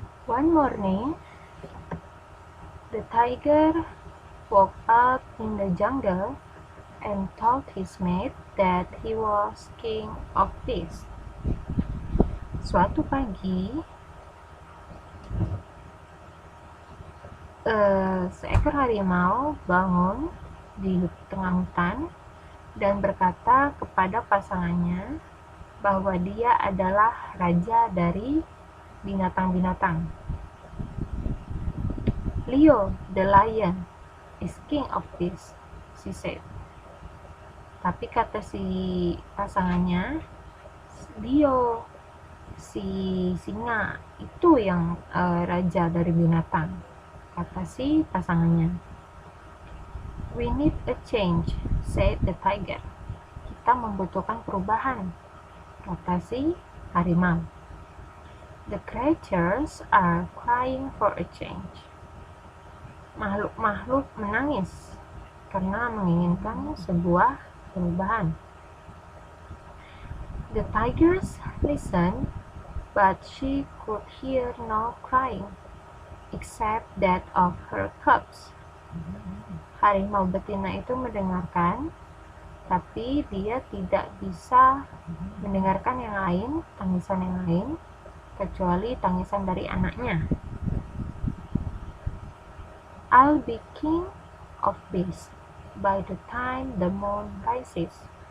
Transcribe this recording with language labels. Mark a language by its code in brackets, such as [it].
[en] One morning, the tiger woke up in the jungle and told his mate that he was king of beasts. [id] Suatu pagi, seekor harimau bangun di tengah hutan dan berkata kepada pasangannya bahwa dia adalah raja dari binatang-binatang. [en] Leo, the lion, is king of beasts, she said. [id] Tapi kata si pasangannya, Leo, si singa, itu yang raja dari binatang, kata si pasangannya. [en] We need a change, said the tiger. [id] Kita membutuhkan perubahan, kata si harimau. [en] The creatures are crying for a change. [id] Makhluk-makhluk menangis karena menginginkan sebuah perubahan. [en] The tigers listened, but she could hear no crying, except that of her cubs. [id] Harimau betina itu mendengarkan, tapi dia tidak bisa mendengarkan yang lain, tangisan yang lain, kecuali tangisan dari anaknya. [en] I'll be king of beasts by the time the moon rises.